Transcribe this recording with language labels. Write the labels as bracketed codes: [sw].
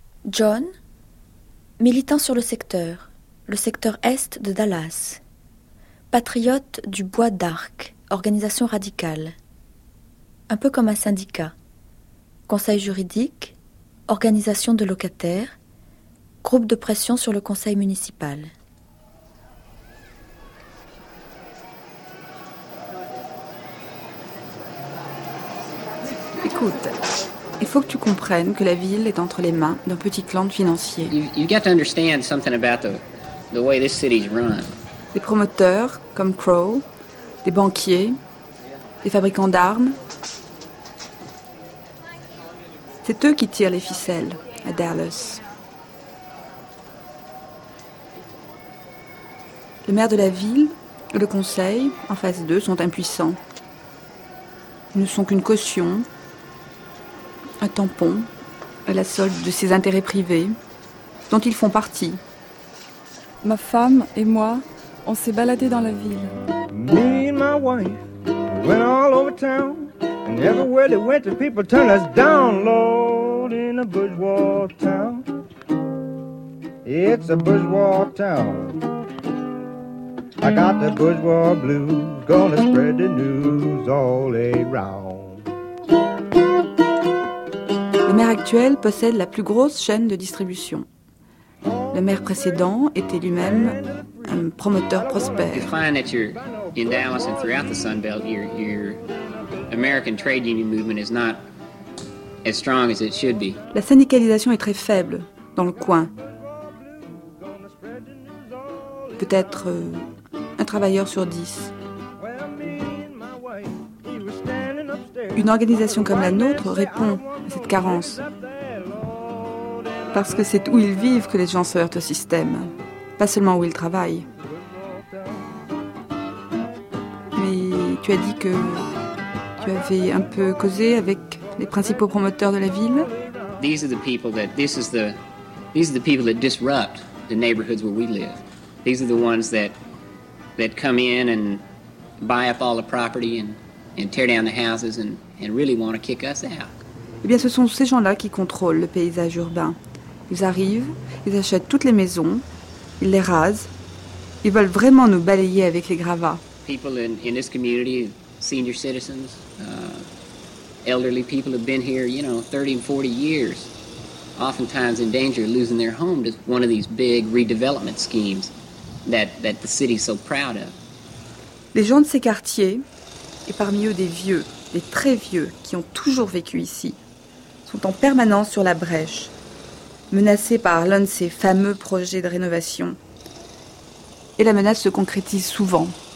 [fr] John, militant sur le secteur Est de Dallas, patriote du Bois d'Arc, organisation radicale, un peu comme un syndicat, conseil juridique, organisation de locataires, groupe de pression sur le conseil municipal. Écoute, il faut que tu comprennes que la ville est entre les mains d'un petit clan de financiers. [en] You got to understand something about the way this city's run. [fr] Des promoteurs comme Crow, des banquiers, des fabricants d'armes. C'est eux qui tirent les ficelles à Dallas. Le maire de la ville et le conseil, en face d'eux, sont impuissants. Ils ne sont qu'une caution, un tampon, à la solde de ses intérêts privés, dont ils font partie. Ma femme et moi, on s'est baladé dans la ville. [en] Me and my wife went all over town, and everywhere they went, the people turned us down, Lord, in a bourgeois town. It's a bourgeois town. I got the bourgeois blues, gonna spread the news all around. [fr] Le maire actuel possède la plus grosse chaîne de distribution. Le maire précédent était lui-même un promoteur prospère. [en] It's fine that you're in Dallas and throughout the Sun Belt, your American trade union movement is not as strong as it should be. [fr] La syndicalisation est très faible dans le coin. Peut-être un travailleur sur 10. Une organisation comme la nôtre répond à cette carence. Parce que c'est où ils vivent que les gens se heurtent au système, pas seulement où ils travaillent. Mais tu as dit que tu avais un peu causé avec les principaux promoteurs de la ville. [en] These are the people that these are the people that disrupt the neighborhoods where we live. These are the ones that come in and buy up all the property and tear down the houses and really want to kick us out. [fr] Eh bien, ce sont ces gens-là qui contrôlent le paysage urbain. Ils arrivent, ils achètent toutes les maisons, ils les rasent. Ils veulent vraiment nous balayer avec les gravats. [en] People in this community, senior citizens, elderly people have been here, you know, 30 and 40 years, oftentimes in danger of losing their home to one of these big redevelopment schemes that the city is so proud of. [fr] Les gens de ces quartiers, et parmi eux des vieux, des très vieux, qui ont toujours vécu ici, sont en permanence sur la brèche, menacés par l'un de ces fameux projets de rénovation. Et la menace se concrétise souvent.